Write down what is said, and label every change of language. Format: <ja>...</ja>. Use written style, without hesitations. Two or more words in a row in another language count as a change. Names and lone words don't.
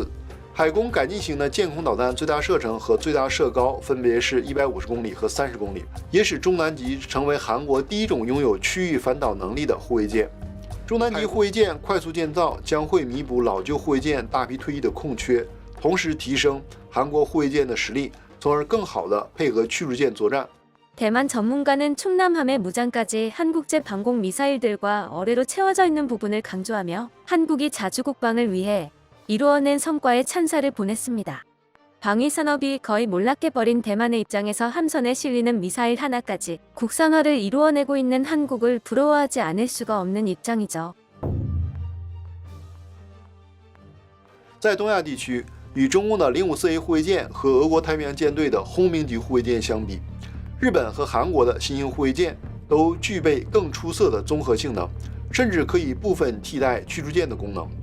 <zh>海攻改进型的舰空导弹最大射程和最大射高分别是150公里和30公里，也使中南级成为韩国第一种拥有区域反导能力的护卫舰。中南级护卫舰快速建造将会弥补老旧护卫舰大批退役的空缺，同时提升韩国护卫舰的实力，从而更好地配合驱逐舰作战。</zh> <ko>대만 전문가는 충남함의 무장까지 한국제 방공 미사일들과 어뢰로 채워져 있는 부분을 강조하며 한국이 자주국방을 위해 이루어낸 성과에 찬사를 보냈습니다. 방위 산업이 거의 몰락해 버린 대만의 입장에서 함선에 실리는 미사일 하나까지 국산화를 이루어내고 있는 한국을 부러워하지 않을 수가 없는 입장이죠.</ko> <zh>在东亚地区，与中共的054A 护卫舰和俄国太平洋舰队的轰鸣级护卫舰相比，日本和韩国的新型护卫舰都具备更出色的综合性能，甚至可以部分替代驱逐舰的功能。</zh>